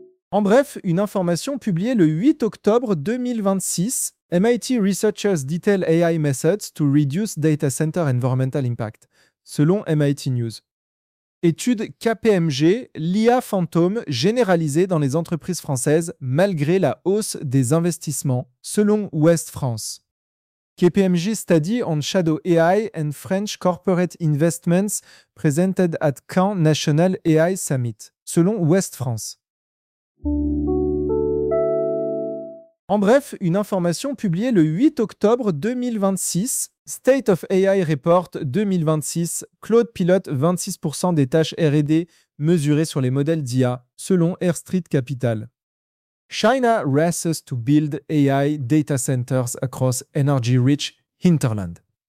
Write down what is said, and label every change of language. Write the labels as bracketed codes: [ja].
[fr] En bref, une information publiée le 8 octobre 2026, [en] MIT researchers detail AI methods to reduce data center environmental impact, [fr] selon MIT News. Étude KPMG, l'IA fantôme généralisée dans les entreprises françaises malgré la hausse des investissements, selon West France. [en] KPMG study on shadow AI and French corporate investments presented at Caen National AI Summit, [fr] selon West France. En bref, une information publiée le 8 octobre 2026, State of AI Report 2026, Claude pilote 26% des tâches R&D mesurées sur les modèles d'IA, selon Airstreet Capital. [en] China races to build AI data centers across energy-rich hinterland.